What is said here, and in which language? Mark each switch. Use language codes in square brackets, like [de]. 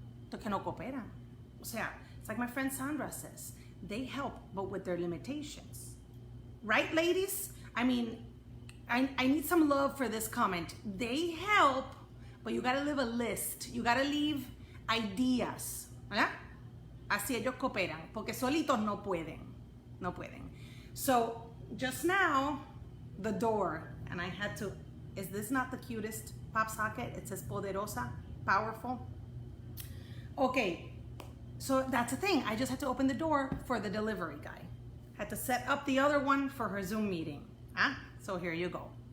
[en] Porque no cooperan. O sea, it's like my friend Sandra says, they help, but with their limitations. Right, ladies? I mean, I need some love for this comment. They help, but you gotta leave a list. You gotta leave ideas. ¿Verdad? [es] Así ellos cooperan, porque solitos no pueden. No pueden. [en] So just now, the door, and I had to, is this not the cutest pop socket? It says poderosa, powerful. Okay, so that's the thing. I just had to open the door for the delivery guy. Had to set up the other one for her Zoom meeting. So here you go.